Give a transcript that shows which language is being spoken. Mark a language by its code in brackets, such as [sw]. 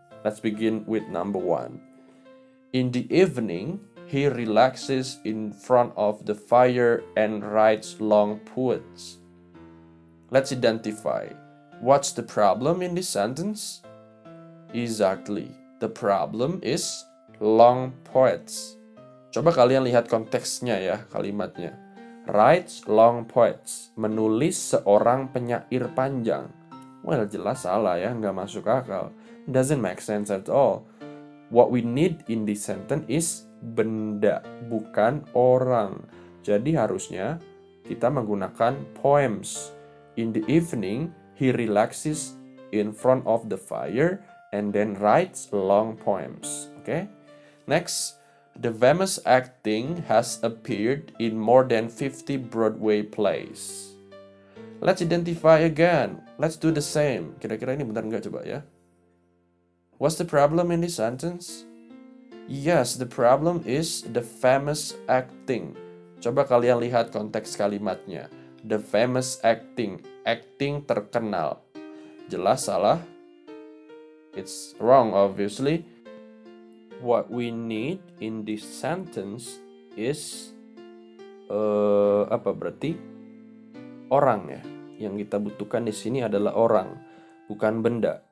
[en] Let's begin with number 1. In the evening, he relaxes in front of the fire and writes long poems. Let's identify. What's the problem in this sentence? Exactly. The problem is long poets. [id] Coba kalian lihat konteksnya ya, kalimatnya. [en] Writes long poets. [id] Menulis seorang penyair panjang. Well, jelas salah ya, nggak masuk akal. [en] Doesn't make sense at all. What we need in this sentence is [id] benda, bukan orang. Jadi harusnya kita menggunakan poems. [en] In the evening, he relaxes in front of the fire and then writes long poems. Okay? Next. The famous acting has appeared in more than 50 Broadway plays. Let's identify again. Let's do the same. [id] Kira-kira ini benar nggak coba ya? [en] What's the problem in this sentence? Yes, the problem is the famous acting. [id] Coba kalian lihat konteks kalimatnya. [en] The famous acting. [id] Acting terkenal. Jelas salah? [en] It's wrong, obviously. What we need in this sentence is [id] apa berarti? Orang ya. Yang kita butuhkan di sini adalah orang, bukan benda.